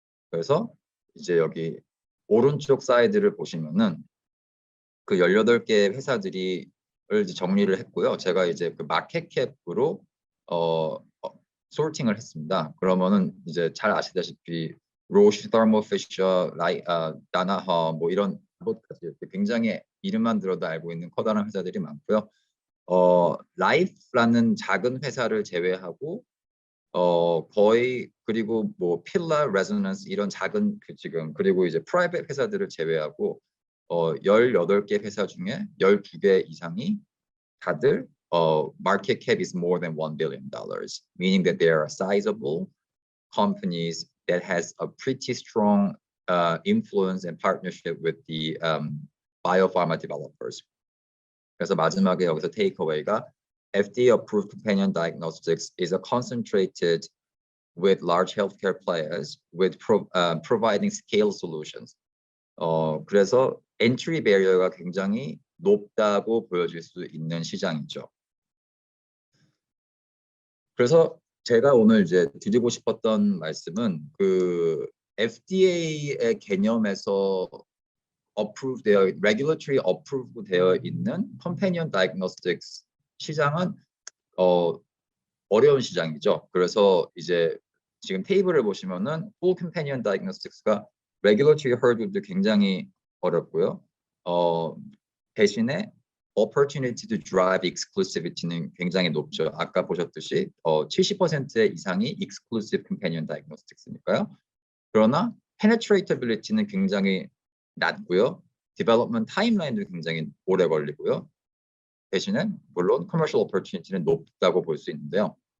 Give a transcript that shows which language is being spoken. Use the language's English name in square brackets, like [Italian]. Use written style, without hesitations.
[Korean] 그래서 이제 여기 오른쪽 사이드를 보시면은 그 18개의 회사들이 이제 정리를 했고요. 제가 이제 그 마켓캡으로 소팅을 했습니다. 그러면은 이제 잘 아시다시피 로시, 더모피셔, 다나허 뭐 이런 것까지 굉장히 이름만 들어도 알고 있는 커다란 회사들이 많고요. 라이프라는 작은 회사를 제외하고 거의 그리고 뭐 필라, 레조넌스 이런 작은 지금 그리고 이제 프라이빗 회사들을 제외하고 18개 회사 중에 12개 이상이 다들 [English] market cap is more than $1 billion, meaning that they are sizable companies that has a pretty strong influence and partnership with the biopharma developers. [Korean] 그래서 마지막에 여기서 테이크어웨이가 [English] FDA approved companion diagnostics is a concentrated with large healthcare players with providing scale solutions. [Korean] 그래서 entry barrier가 굉장히 높다고 보여질 수 있는 시장이죠. 그래서 제가 오늘 이제 드리고 싶었던 말씀은 그 FDA의 개념에서 approved 되어 regulatory approved 되어 있는 companion diagnostics 시장은 어려운 시장이죠. 그래서 이제 지금 테이블을 보시면은 full companion diagnostics가 regulatory hurdle도 굉장히 어렵고요. 대신에 [English] opportunity to drive exclusivity [Korean] 는 굉장히 높죠. 아까 보셨듯이 70% 이상이 exclusive companion diagnostics니까요. 그러나 penetratability는 굉장히 낮고요. development timeline도 굉장히 오래 걸리고요. 대신에 물론 commercial opportunity는 높다고 볼 수 있는데요.